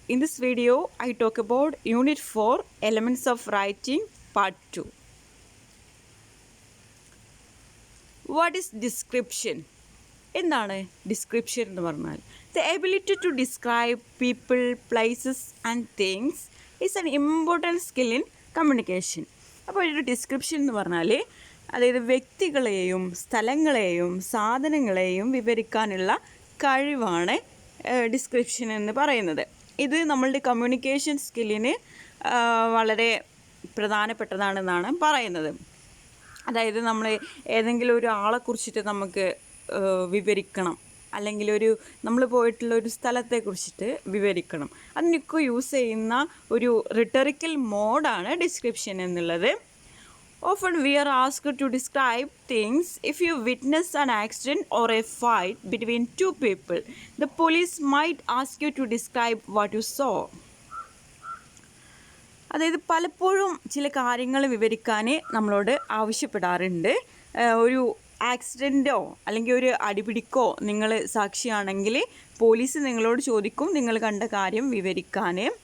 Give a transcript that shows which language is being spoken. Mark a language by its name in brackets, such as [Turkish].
[English] In this video, I talk about Unit 4, Elements of Writing, Part 2. What is description? [Malayalam] എന്താണ് description എന്ന് പറഞ്ഞാൽ [English] The ability to describe people places and things is an important skill in communication. [Malayalam] അപ്പോൾ ഒരു description എന്ന് പറഞ്ഞാൽ അതായത് വ്യക്തികളെയും സ്ഥലങ്ങളെയും സാധനങ്ങളെയും വിവരിക്കാനുള്ള കഴിവാണ് ഡിസ്ക്രിപ്ഷൻ എന്ന് പറയുന്നത്. ഇത് നമ്മളുടെ കമ്മ്യൂണിക്കേഷൻ സ്കില്ലിന് വളരെ പ്രധാനപ്പെട്ടതാണെന്നാണ് പറയുന്നത്. അതായത് നമ്മൾ ഏതെങ്കിലും ഒരു ആളെക്കുറിച്ചിട്ട് നമുക്ക് വിവരിക്കണം, അല്ലെങ്കിൽ നമ്മൾ പോയിട്ടുള്ള ഒരു സ്ഥലത്തെക്കുറിച്ചിട്ട് വിവരിക്കണം. അതിനൊക്കെ യൂസ് ചെയ്യുന്ന ഒരു റിട്ടറിക്കൽ മോഡാണ് ഡിസ്ക്രിപ്ഷൻ എന്നുള്ളത്. [English] Often we are asked to describe things. If you witness an accident or a fight between two people, the police might ask you to describe what you saw. [Malayalam] അതായത് പലപ്പോഴും ചില കാര്യങ്ങൾ വിവരിക്കാൻ നമ്മളോട് ആവശ്യപ്പെടാറുണ്ട്. ഒരു ആക്സിഡൻറ്റോ അല്ലെങ്കിൽ ഒരു അടിപിടിക്കോ നിങ്ങൾ സാക്ഷിയാണെങ്കിൽ പോലീസ് നിങ്ങളോട് ചോദിക്കും നിങ്ങൾ കണ്ട കാര്യം വിവരിക്കാൻ.